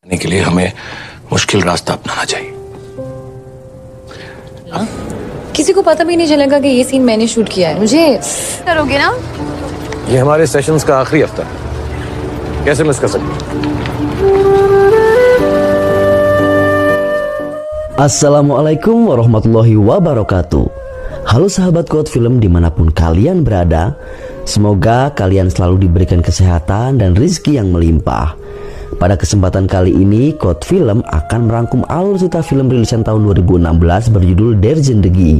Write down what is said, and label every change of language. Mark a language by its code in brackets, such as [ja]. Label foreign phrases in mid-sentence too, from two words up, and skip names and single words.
[hi] के लिए हमें मुश्किल रास्ता अपनाना चाहिए। किसी को पता भी नहीं चलेगा कि ये सीन मैंने शूट किया है। मुझे करोगे ना? ये हमारे सेशंस का आखिरी हफ्ता है, कैसे मिस कर सकते हैं? [ar] السلام عليكم ورحمة الله وبركاته. [id] Halo sahabat Quote Film dimanapun kalian berada, semoga kalian selalu diberikan kesehatan dan rizki yang melimpah. Pada kesempatan kali ini, Quote Film akan merangkum alur cerita film rilisan tahun 2016 berjudul Der Zindagi.